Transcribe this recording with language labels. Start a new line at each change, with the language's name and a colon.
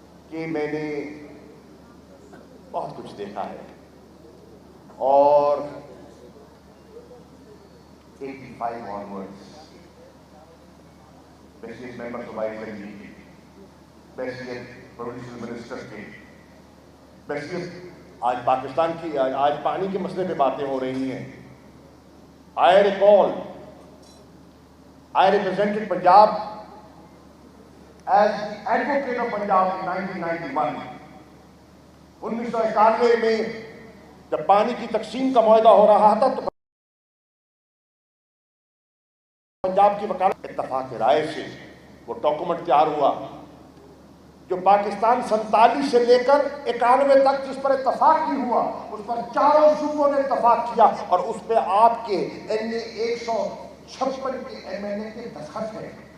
Urdu: کہ میں نے بہت کچھ دیکھا ہے، اور 85 onwards بیسیس ممبر صوبائی اسمبلی کے، بیسیس پروونشل منسٹر کے، بحثیت آج پاکستان کی آج پانی کے مسئلے پہ باتیں ہو رہی ہیں.
English: I recall I represented Punjab as the advocate of Punjab in 1991.
Urdu: 1991 میں جب پانی کی تقسیم کا معاہدہ ہو رہا تھا تو پنجاب کی وکالت اتفاق رائے سے وہ ڈاکومنٹ تیار ہوا جو پاکستان 47 سے لے کر 91 تک جس پر اتفاق نہیں ہوا اس پر چاروں صوبوں نے اتفاق کیا اور اس پہ آپ کے NA-156 کے MNA کے دستخط ہیں.